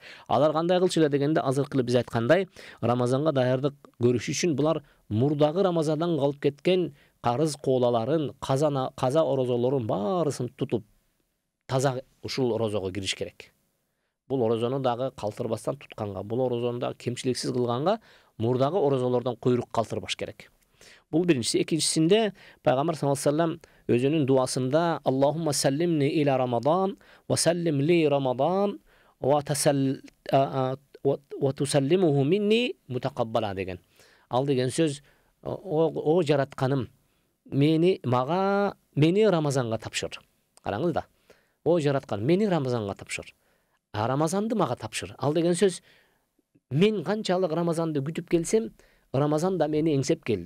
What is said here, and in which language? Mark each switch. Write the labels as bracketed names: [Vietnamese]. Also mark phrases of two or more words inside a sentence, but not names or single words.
[Kyrgyz] Алар кандай кылчу эле дегенде, азыркы эле биз айткандай, Рамазанга даярдык көрүш үчүн булар мурдагы Рамазандан калып кеткен карыз коолаларын, каза орозолорун баарысын тутуп, таза ушул орозого кириш керек. Бул орозону дагы калтырбастан тутканга, бул орозону дагы кемчиликсиз кылганга мурдагы орозолордон куйрук калтырбаш керек. Бул биринчиси. Экинчисинде пайгамбар [Arabic] صلى الله عليه وسلم [Kyrgyz] өзүнүн дуасында [Arabic] اللهم سلمني إلى رمضان وسلم لي رمضان وتسلمه مني متقبلا [Kyrgyz] деген. Ал деген сөз, о жаратканым, мени Рамазанга тапшыр. Караңыз да. О жараткан, мени Рамазанга тапшыр. Рамазанды мага тапшыр. Ал деген сөз, мен канчалык Рамазанды күтүп келсем, Рамазан да мени эңсеп келди.